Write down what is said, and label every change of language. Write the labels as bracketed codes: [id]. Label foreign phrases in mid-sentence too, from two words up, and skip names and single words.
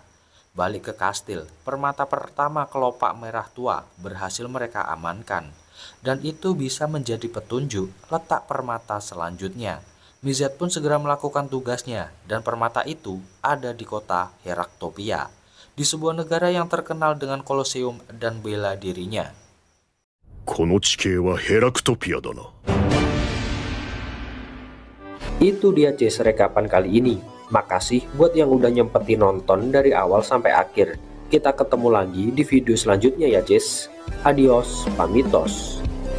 [id] Balik ke kastil, permata pertama kelopak merah tua berhasil mereka amankan. Dan itu bisa menjadi petunjuk letak permata selanjutnya. Mizet pun segera melakukan tugasnya, dan permata itu ada di kota Heraktopia, di sebuah negara yang terkenal dengan Kolosium dan bela dirinya. [ja] この地形はヘラクトピアだな [id] Itu dia Jess rekapan kali ini. Makasih buat yang udah nyempetin nonton dari awal sampai akhir. Kita ketemu lagi di video selanjutnya ya Jess. Adios, pamitos.